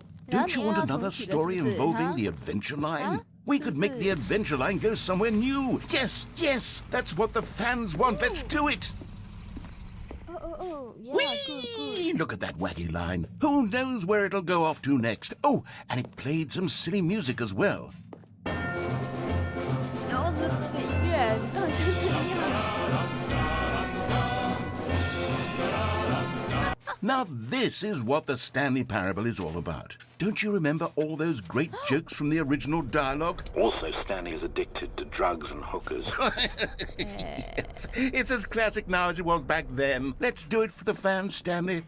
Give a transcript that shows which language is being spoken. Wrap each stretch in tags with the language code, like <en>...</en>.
<en>Don't you want another story involving the Adventure Line? We could make the Adventure Line go somewhere new. Yes, yes, that's what the fans want. Let's do it. Yeah, Whee! good. Look at that wacky line. Who knows where it'll go off to next? Oh, and it played some silly music as well.</en> <zh>然后是那个音乐，你到底是怎样？</zh> <en>Now this is what the Stanley Parable is all about. Don't you remember all those great jokes from the original dialogue? Also, Stanley is addicted to drugs and hookers. Yes. It's as classic now as it was back then. Let's do it for the fans, Stanley.</en>